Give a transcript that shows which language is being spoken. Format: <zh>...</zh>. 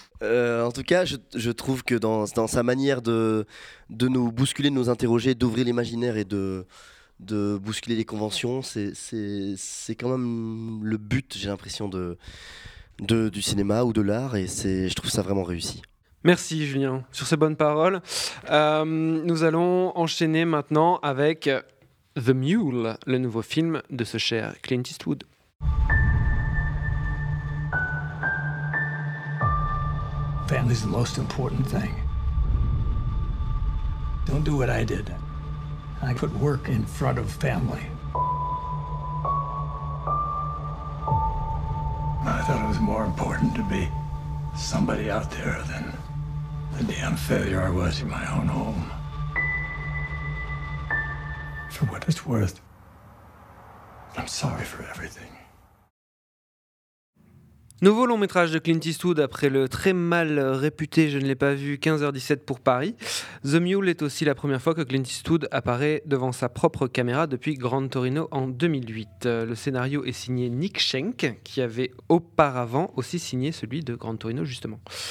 <fr>En tout cas, je trouve que dans sa manière de nous bousculer, de nous interroger, d'ouvrir l'imaginaire et de bousculer les conventions, c'est quand même le but, j'ai l'impression, du cinéma ou de l'art, et je trouve ça vraiment réussi. Merci Julien, sur ces bonnes paroles. Nous allons enchaîner maintenant avec The Mule, le nouveau film de ce cher Clint Eastwood.</fr> <en>Family's the most important thing. Don't do what I did. I put work in front of family. I thought it was more important to be somebody out there than the damn failure I was in my own home. For what it's worth, I'm sorry for everything.</en> <fr>Nouveau long métrage de Clint Eastwood après le très mal réputé, je ne l'ai pas vu, 15h17 pour Paris. The Mule est aussi la première fois que Clint Eastwood apparaît devant sa propre caméra depuis Gran Torino en 2008. Le scénario est signé Nick Schenck, qui avait auparavant aussi signé celui de Gran Torino justement.</fr>